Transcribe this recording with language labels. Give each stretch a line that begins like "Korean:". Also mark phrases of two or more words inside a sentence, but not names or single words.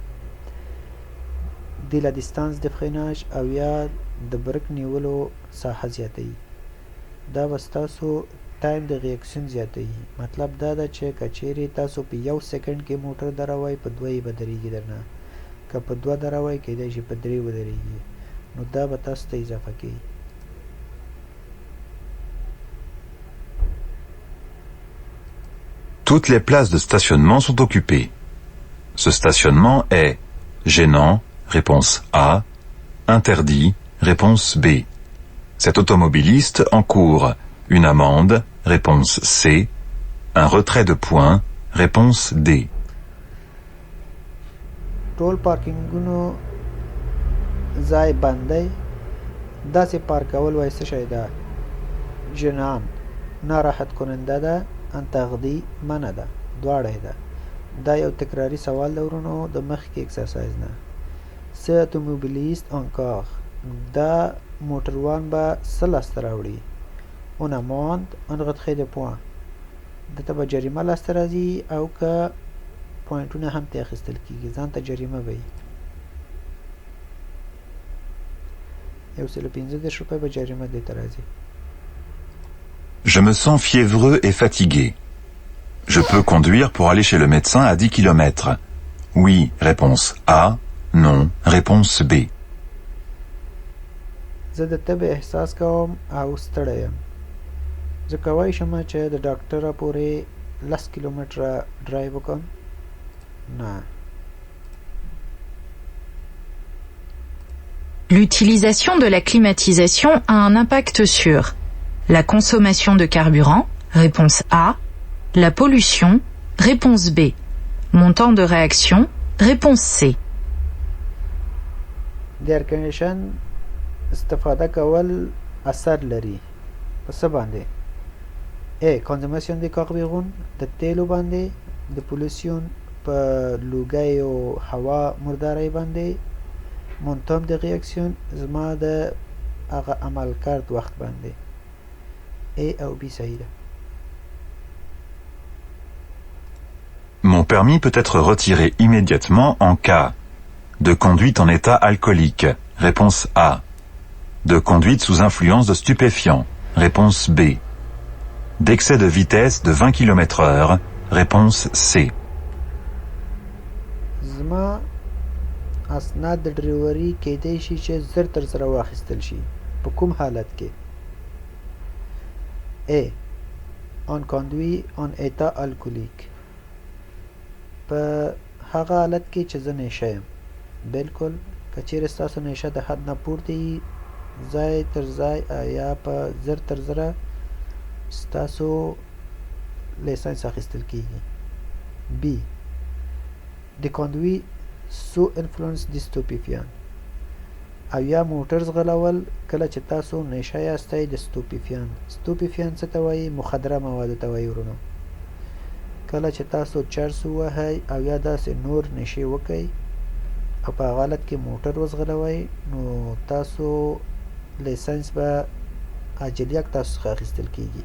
Pashto: د
French: la distance de freinage
Pashto: او یا د برک نیولو ساحه زیاتوي دا به ستاسو
French: temps de réaction
Pashto: زیاتوي مطلب دا ده چې که چیرې تاسو په 1 سیکنډ کې موټر دروئ په 2 به درېږي درنه که په 2 دروئ کیدای شي په 3 ودرېږي نو دا به تاسو ته اضافه کوي
French: Toutes les places de stationnement sont occupées. Ce stationnement est Gênant, réponse A. Interdit, réponse B. Cet automobiliste encourt une amende, réponse C. Un retrait de points, réponse D.
Pashto: ټول پارکینګونو ځای بند دی. داسې پارکول وایي څه شی ده؟ ژنان ناراحت کننده ده. انتقدي منع ده. دواړه ده. دا یو تکراری سوال ده ورونو د مخکې اکسرسایز نه.
French: cet automobiliste encourt
Pashto: دا موټروان به څه لاسته راوړي؟
French: une amende en retrait de point
Pashto: دته به جریمه لاسته راځي او که پوینټونه هم ترې اخیستل کېږي ځان ته جریمه به وي. 115 روپۍ به جریمه دې ته راځي.
French: Je me sens fiévreux et fatigué. Je peux conduire pour aller chez le médecin à 10 km. Oui, réponse A. Non, réponse B.
Pashto: زه د تبې احساس کوم او ستړی یم. زه کولی شم چې د ډاکټره پورې 10 کیلومتره ډرایو وکړم؟ نه.
French: L'utilisation de la climatisation a un impact sur la consommation de carburant, réponse A, la pollution, réponse B, montant de réaction, réponse C.
Pashto: د ایر کنډیشن استفاده کول اثر لري په څه باندې؟ A.
French: Consommation de carburant
Pashto: د تیلو باندې. د پولیسیون په لوګي او هوا مردارۍ باندې.
French: montant de réaction
Pashto: زما د هغه عمل کرد وخت باندې. A او B صحیح ده.
French: Mon permis peut être retiré immédiatement en cas de conduite en état alcoolique, réponse A. De conduite sous influence de stupéfiants, réponse B. D'excès de vitesse de 20 km/h, réponse C.
Pashto: زما اسناد د ډریوري کېدای شي چې زر تر زره واخیستل شي. په کوم حالت کې؟ A.
French: On conduit en état alcoolique
Pashto: په هغه حالت کې چې زه نشه یم. بلکل که چیرې ستاسو نشه د حد نه پورته وي ځای تر ځای یا په زر تر زره ستاسو لیسنس اخیستل کېږي. B. د
French: conduit sous influence
Pashto: د stupéfiant او یا موټر ځغلول کله چې تاسو نشه یاستئ د stupéfiant. stupéfiant څه ته وایي؟ مخدره موادو ته وایي ورونو. کله چې تاسو چرس ووهئ او یا داسې نور نشې وکئ او په هغه حالت کې موټر وځغلوئ نو تاسو لیسنس به عاجلیک تاسو څخه اخیستل کېږي.